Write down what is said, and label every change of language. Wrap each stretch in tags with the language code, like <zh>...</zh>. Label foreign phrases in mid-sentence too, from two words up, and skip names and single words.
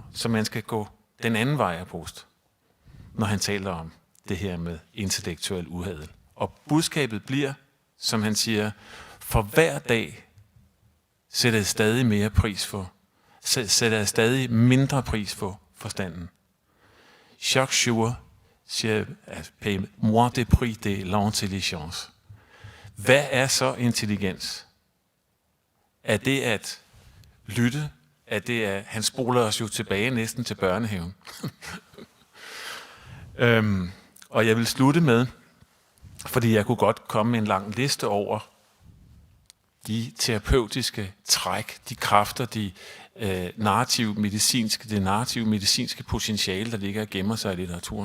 <da>Så man skal gå den anden vej af Proust, når han taler om det her med intellektuel uhadel. Og budskabet bliver, som han siger, for hver dag sætter jeg stadig mere pris for, sætter jeg stadig mindre pris for forstanden.</da> <fr>Chaque jour, je paye moins de prix de l'intelligence.</fr> <da>Hvad er så intelligens? Er det at lytte? Er det at han spoler os jo tilbage næsten til børnehaven? Og jeg vil slutte med, fordi jeg kunne godt komme med en lang liste over de terapeutiske træk, de kræfter, det narrative medicinske potentiale, der ligger og gemmer sig i litteraturen.</da>